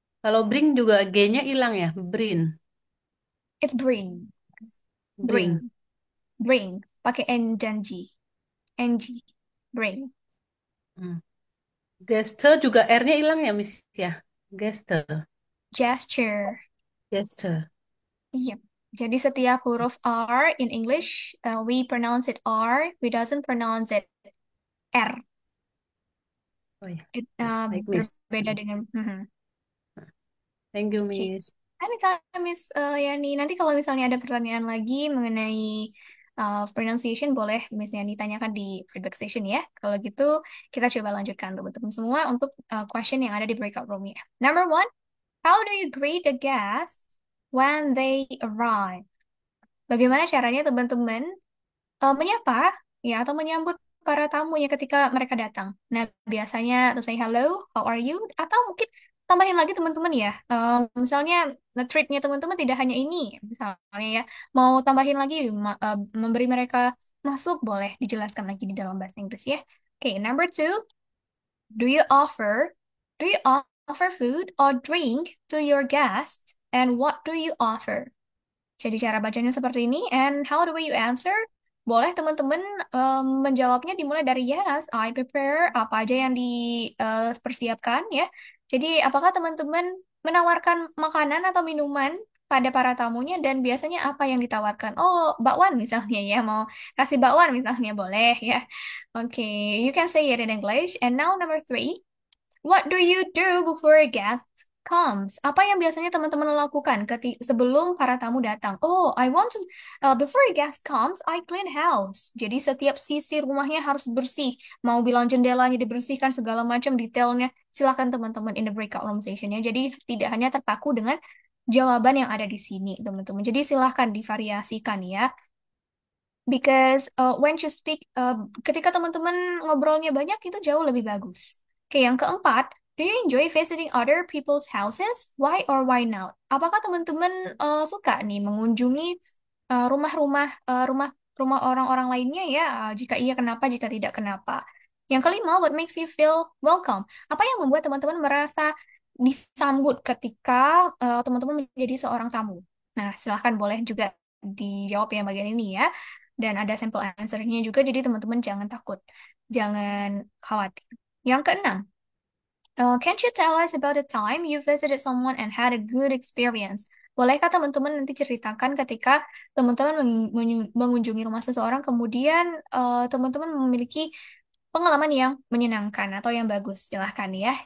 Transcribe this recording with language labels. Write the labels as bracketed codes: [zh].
[id] Kalau bring juga G-nya hilang ya? [en] Bring. It's bring. Bring. Bring. Bring. Pakai N dan G. NG. Bring. Hmm. [id] Gesture juga R-nya hilang ya, Miss ya? [en] Gesture. Gesture. Gesture. Yep. [id] Jadi setiap huruf R [en] in English, we pronounce it R, we doesn't pronounce it R. [id] Oh ya. [en] It, [id] Baik, Miss. berbeda dengan. [en] Thank you, [id] Oke. [en] Miss. Anytime, Miss Yani. [id] Nanti kalau misalnya ada pertanyaan lagi mengenai pronunciation, boleh Miss Yani tanyakan di feedback station ya. Kalau gitu, kita coba lanjutkan teman-teman semua untuk question yang ada di breakout room-nya. [en] Number one, how do you greet a guest when they arrive? [id] Bagaimana caranya teman-teman menyapa ya atau menyambut para tamunya ketika mereka datang. Nah, biasanya [en] to say hello, how are you? [id] Atau mungkin tambahin lagi teman-teman ya. Misalnya treatnya teman-teman tidak hanya ini, misalnya ya, mau tambahin lagi memberi mereka masuk boleh dijelaskan lagi di dalam bahasa Inggris ya. [en] Oke, number two, do you offer do you offer food or drink to your guests and what do you offer? [id] Jadi cara bacanya seperti ini. [en] And how do you answer? [id] Boleh teman-teman menjawabnya dimulai dari [en] yes, I prepare, [id] apa aja yang dipersiapkan ya. Jadi apakah teman-teman menawarkan makanan atau minuman pada para tamunya dan biasanya apa yang ditawarkan? Oh, bakwan misalnya ya, mau kasih bakwan misalnya boleh ya. [en] Oke, you can say it in English. And now number three. What do you do before a guest comes? [id] Apa yang biasanya teman-teman lakukan sebelum para tamu datang? [en] Oh, I want to before a guest comes, I clean house. [id] Jadi setiap sisi rumahnya harus bersih. Mau bilang jendelanya dibersihkan segala macam detailnya. Silakan teman-teman in the breakout room session-nya. Jadi tidak hanya terpaku dengan jawaban yang ada di sini, teman-teman. Jadi silahkan divariasikan ya. [en] Because when you speak, [id] ketika teman-teman ngobrolnya banyak itu jauh lebih bagus. Oke, yang keempat, [en] do you enjoy visiting other people's houses? Why or why not? [id] Apakah teman-teman suka nih mengunjungi rumah-rumah orang-orang lainnya ya? Jika iya, kenapa? Jika tidak, kenapa? Yang kelima, [en] what makes you feel welcome? [id] Apa yang membuat teman-teman merasa disambut ketika teman-teman menjadi seorang tamu? Nah, silahkan boleh juga dijawab yang bagian ini ya. Dan ada sampel answer-nya juga, jadi teman-teman jangan takut, jangan khawatir. Yang keenam, [en] can you tell us about the time you visited someone and had a good experience? [id] Bolehkah teman-teman nanti ceritakan ketika teman-teman mengunjungi rumah seseorang, kemudian teman-teman memiliki pengalaman yang menyenangkan atau yang bagus, silahkan ya.